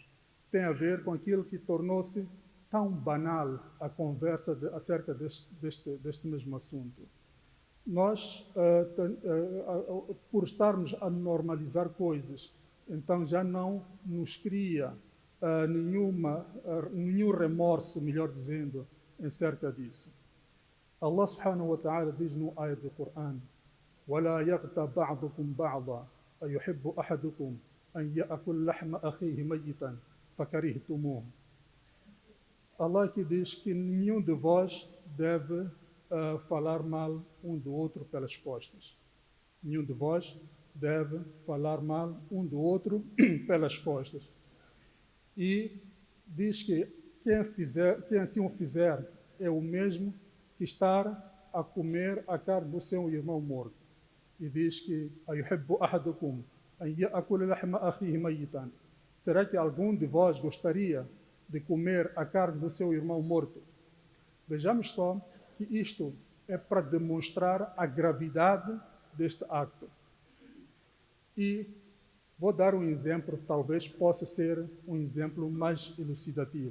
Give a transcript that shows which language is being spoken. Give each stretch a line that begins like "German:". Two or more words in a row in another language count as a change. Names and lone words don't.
Portuguese: Tem a ver com aquilo que tornou-se tão banal a conversa acerca deste mesmo assunto. Nós, por estarmos a normalizar coisas, então já não nos cria nenhum remorso, melhor dizendo, acerca disso.
Arabic: الله سبحانه وتعالى
Portuguese: diz no ayat do Coran:
Arabic: وَلَا يَغْتَبْ بَعْضُكُمْ بَعْضًا أَيُحِبُّ أَحَدُكُمْ أَنْ يَأْكُلَ لَحْمَ أَخِيهِ مَيِّتًا فَكَرِهْتُمُوهُ.
Portuguese: Allah que diz que nenhum de vós deve falar mal um do outro pelas costas. Nenhum de vós deve falar mal um do outro pelas costas. E diz que quem assim o fizer é o mesmo que estar a comer a carne do seu irmão morto. E diz que
Arabic: أَيُحِبُّ أَحَدُكُمْ أَنْ يَأْكُلَ لَحْمَ أَخِيهِ مَيِّتًا.
Portuguese: Será que algum de vós gostaria de comer a carne do seu irmão morto? Vejamos só que isto é para demonstrar a gravidade deste acto. E vou dar um exemplo, talvez possa ser um exemplo mais elucidativo.